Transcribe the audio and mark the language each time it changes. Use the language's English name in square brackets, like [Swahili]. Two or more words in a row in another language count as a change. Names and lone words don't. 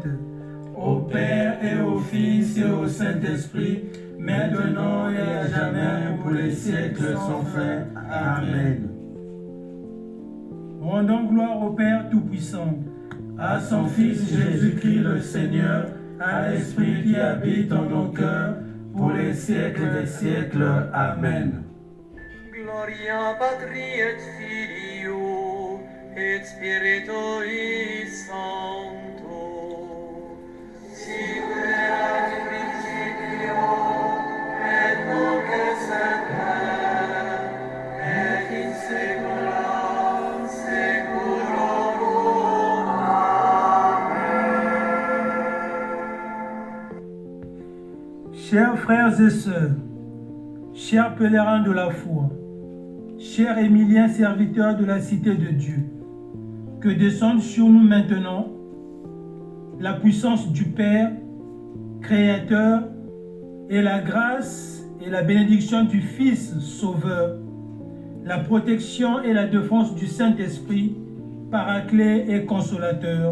[French] Au Père et au Fils et au Saint-Esprit, maintenant et à jamais, pour les siècles sans fin. Amen. rendons gloire au Père Tout-Puissant, À son Fils Jésus-Christ le Seigneur, à l'Esprit qui habite en nos cœurs, pour les siècles des siècles. Amen. [Latin] Gloria Patri et Filio et Spiritui Sancto. Sic erat in principio et nunc et semper et in saecula saeculorum. [French] Chers frères et sœurs, chers pèlerins de la foi, chers Émiliens serviteurs de la cité de Dieu, que descende sur nous maintenant la puissance du Père, Créateur, et la grâce et la bénédiction du Fils Sauveur, la protection et la défense du Saint-Esprit, Paraclet et Consolateur.